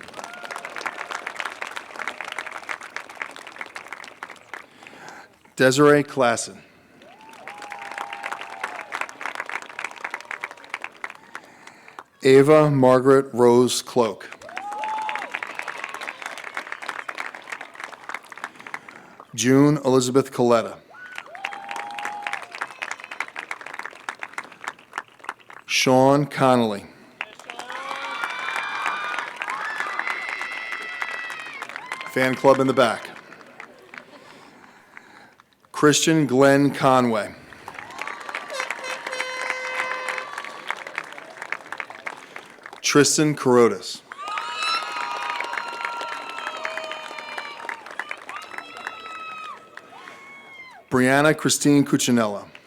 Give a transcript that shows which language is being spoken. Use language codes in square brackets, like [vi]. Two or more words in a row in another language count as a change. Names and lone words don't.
[en] Desiree Klassen. Ava Margaret Rose Cloak. June Elizabeth Coletta. Sean Connolly. Fan club in the back. Christian Glenn Conway. Tristan Carotas. Brianna Christine Cuccinella.